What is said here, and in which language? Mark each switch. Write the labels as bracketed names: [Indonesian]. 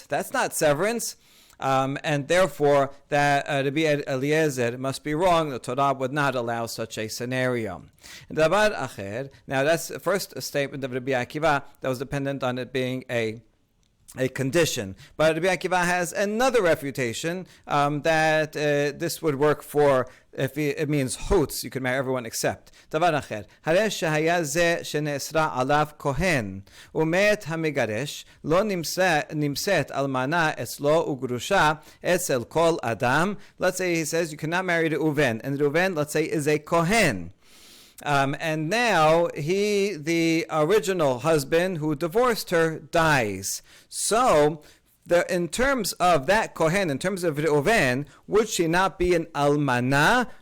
[English] That's not severance. And therefore, that Rabbi Eliezer must be wrong. The Torah would not allow such a scenario. Davar acher. Now, that's the first statement of Rabbi Akiva that was dependent on it being a condition. But Rabbi Akiva has another refutation that this would work for if it means chutz, you can marry everyone except. [Hebrew] דבר אחר, הרי שהיה זה שנאסרה עליו כהן, ומת המגרש, לא נמצאת אלמנה אצלו וגרושה אצל כל אדם. [English] Let's say he says you cannot marry Reuven, and Reuven, let's say, is a kohen. And now the original husband who divorced her dies. So, in terms of that kohen, in terms of Reuven, would she not be an almana?